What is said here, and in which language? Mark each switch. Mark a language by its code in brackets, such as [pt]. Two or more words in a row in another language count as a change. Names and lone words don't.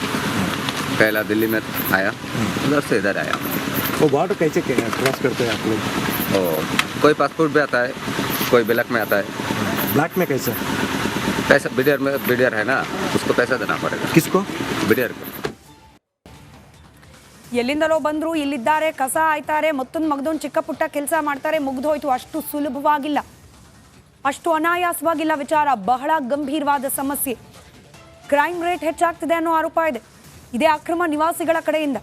[hi] पहला दिल्ली में आया, उधर से इधर आया। वो बॉर्डर कैसे क्रॉस करते हैं आप लोग? कोई पासपोर्ट भी आता है, कोई ब्लैक में आता है। ब्लैक में कैसे? पैसा बीडीआर है ना, उसको पैसा देना पड़ेगा। किसको? बीडीआर को। [kn] ಎಲ್ಲಿಂದಲೋ ಬಂದ್ರು, ಇಲ್ಲಿದ್ದಾರೆ, ಕಸ ಆಯ್ತಾರೆ, ಮತ್ತೊಂದು ಮಗದೊಂದು ಚಿಕ್ಕ ಪುಟ್ಟ ಕೆಲಸ ಮಾಡ್ತಾರೆ, ಮುಗ್ದೋಯ್ತು. ಅಷ್ಟು ಸುಲಭವಾಗಿಲ್ಲ, ಅಷ್ಟು ಅನಾಯಾಸವಾಗಿಲ್ಲ ವಿಚಾರ. ಬಹಳ ಗಂಭೀರವಾದ ಸಮಸ್ಯೆ. [en] crime rate [kn] ಹೆಚ್ಚಾಗ್ತಿದೆ ಅನ್ನೋ ಆರೋಪ ಇದೆ. ಇದೇ ಅಕ್ರಮ ನಿವಾಸಿಗಳ ಕಡೆಯಿಂದ.